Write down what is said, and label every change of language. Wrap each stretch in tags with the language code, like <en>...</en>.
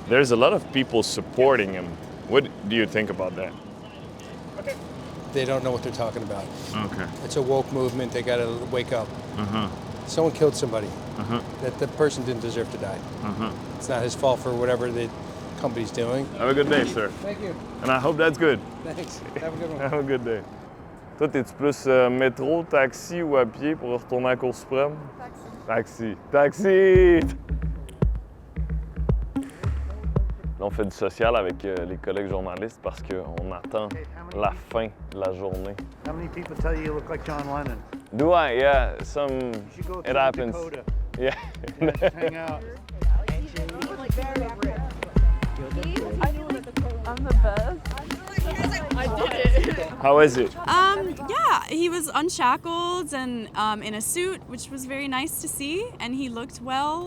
<en>There's a lot of people supporting him. What do you think about that? They don't know what they're talking about. Okay. It's a woke movement. They got to wake up. Uh-huh. Someone killed somebody. Uh-huh. That person didn't deserve to die. Uh-huh. It's not his fault for whatever the company's doing. Have a good day, sir. Thank you. And I hope that's good. Thanks. Have a good one. Have a good day.</en> <fr>Toi, t'es-tu plus métro, taxi ou à pied pour retourner à la Cour suprême? Taxi. Taxi! Là, on fait du social avec les collègues journalistes parce qu'on attend la fin de la journée.</fr> <en>How many people tell you look like John Lennon? Do I? Yeah, some. You should go It to happens. Dakota. Yeah. Just hang out. I'm the best. I did it. How is it? Yeah, he was unshackled and in a suit, which was very nice to see, and he looked well.</en>